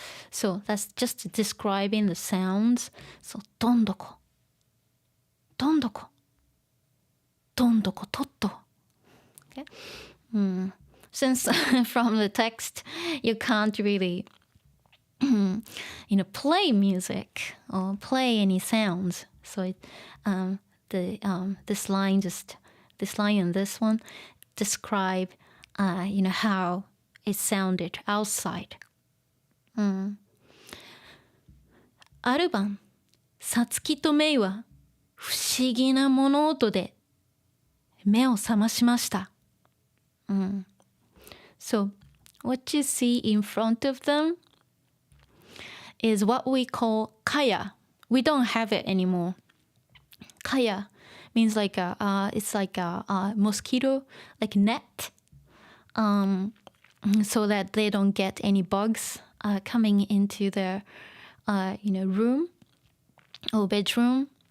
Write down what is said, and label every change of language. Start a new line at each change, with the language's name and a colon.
English: So that's just describing the sounds.
Japanese: So どんどこ、どんどこ、どんどこトト。
English: Okay? Since from the text you can't really play music or play any sounds. So this line and this one describe how it sounded outside.
Japanese: ある晩、さつきとメイは不思議な物音で目を覚ましました。
English: So, what you see in front of them is what we call kaya. We don't have it anymore. Kaya means like it's like a mosquito, like net, so that they don't get any bugs coming into their room or bedroom.